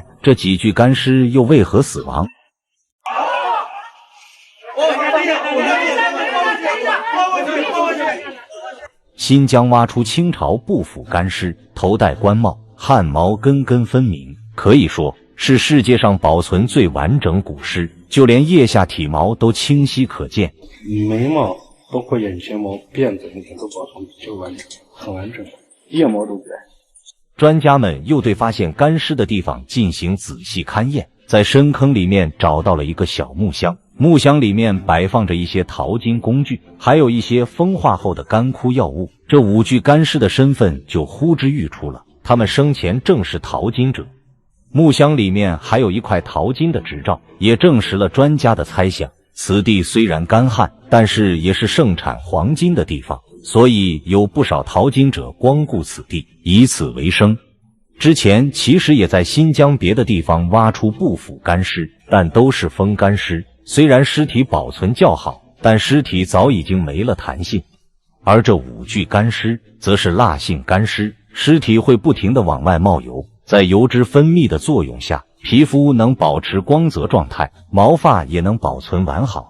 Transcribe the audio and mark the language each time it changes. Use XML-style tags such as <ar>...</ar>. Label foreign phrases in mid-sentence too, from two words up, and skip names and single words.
<zh>這幾具乾屍又為何死亡？新疆挖出清朝不腐乾屍，頭戴官帽，汗毛根根分明，可以說是世界上保存最完整古屍，就連腋下體毛都清晰可見。眉毛，包括眼睫毛、辮子，你看都保存最完整，很完整，腋毛都在。專家們又對發現乾屍的地方進行仔細勘驗，在深坑裡面找到了一個小木箱，木箱裡面擺放着一些淘金工具，還有一些风化後的干枯药物。这5具干尸的身份就呼之欲出了，他们生前正是淘金者。木箱裡面還有一塊淘金的執照，也證實了專家的猜想。此地雖然乾旱，但是也是盛產黃金的地方，所以有不少淘金者光顧此地，以此為生。之前其實也在新疆別的地方挖出不腐乾屍，但都是風乾屍，雖然屍體保存較好，但屍體早已經沒了彈性。而這5具乾屍則是蠟性乾屍，屍體會不停地往外冒油，在油脂分泌的作用下，皮膚能保持光澤狀態，毛髮也能保存完好。</zh>